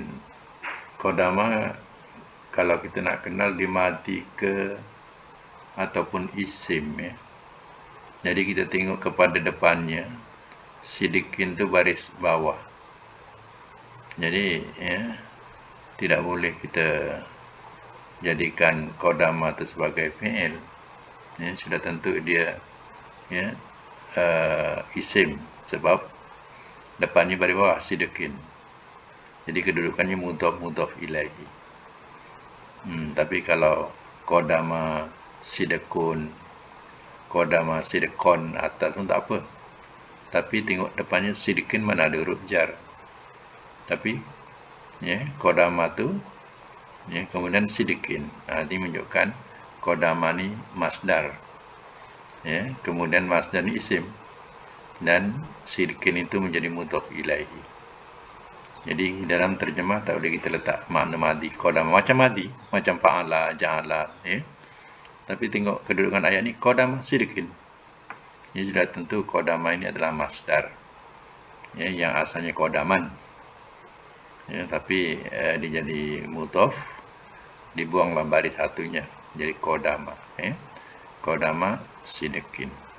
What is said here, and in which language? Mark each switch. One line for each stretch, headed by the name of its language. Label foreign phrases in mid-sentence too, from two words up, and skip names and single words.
Malay: Qadama, kalau kita nak kenal, dia mati ke ataupun isim ya. Jadi kita tengok kepada depannya. Sidikin tu baris bawah. Jadi ya, tidak boleh kita jadikan qadama itu sebagai fi'il. Ya, sudah tentu dia ya isim, sebab depannya baris bawah sidikin. Jadi kedudukannya mudhaf ilaihi. Tapi kalau
Arabic: قدم صدق, قدم صدق
Malay: atas pun tak apa. Tapi tengok depannya sidikin, mana ada huruf jar. Tapi ya, qadama tu ya, kemudian sidikin. Ini menunjukkan qadama ni masdar. Ya, kemudian masdar ni isim. Dan sidikin itu menjadi mudhaf ilaihi. Jadi dalam terjemah tak boleh kita letak makna madi qadama macam madi, macam fa'ala, ja'ala ya. Tapi tengok kedudukan ayat ni,
Arabic: قدم صدق.
Malay: Ya, sudah tentu qadama ini adalah masdar. Ya, yang asalnya qadaman. Ya, tapi dia jadi mudhaf, dibuanglah baris satunya. Jadi kodama,
Arabic: قدم صدق.